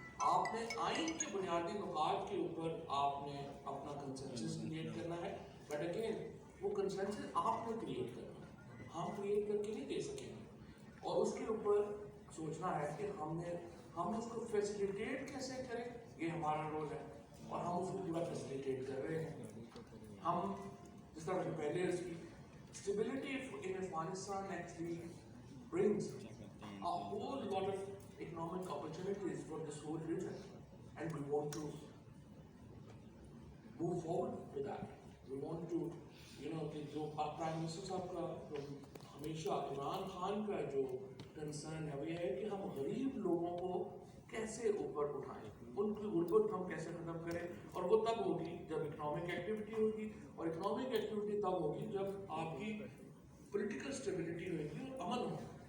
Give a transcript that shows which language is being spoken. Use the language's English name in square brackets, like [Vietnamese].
[Urdu] آپ نے آئین کے بنیادی نکات کے اوپر آپ نے اپنا کنسنسس کریٹ کرنا ہے، بٹ اگین وہ کنسنسس آپ نے کریٹ کرنا ہے، ہم کریٹ کر کے نہیں دے سکیں گے. اور اس کے اوپر سوچنا ہے کہ ہم اس کو فیسیلیٹیٹ کیسے کریں، یہ ہمارا رول ہے، اور ہم اس کو پورا فیسیلیٹیٹ کر رہے ہیں. ہم جس طرح کہ پہلے اس کی [English] stability in Afghanistan actually brings a whole lot of economic opportunities for this whole region, and we want to move forward with that. We want to, [Urdu] کہ جو پرائم منسٹر صاحب کا ہمیشہ عمران خان کا جو کنسرن ہے وہ یہ ہے کہ ہم غریب لوگوں کو کیسے اوپر اٹھائیں، ان کی غربت ہم کیسے ختم کریں. اور وہ تب ہوگی جب اکنامک ایکٹیویٹی ہوگی، اور اکنامک ایکٹیویٹی تب ہوگی جب آپ کی پولیٹیکل اسٹیبلٹی ہوگی اور امن ہوگا.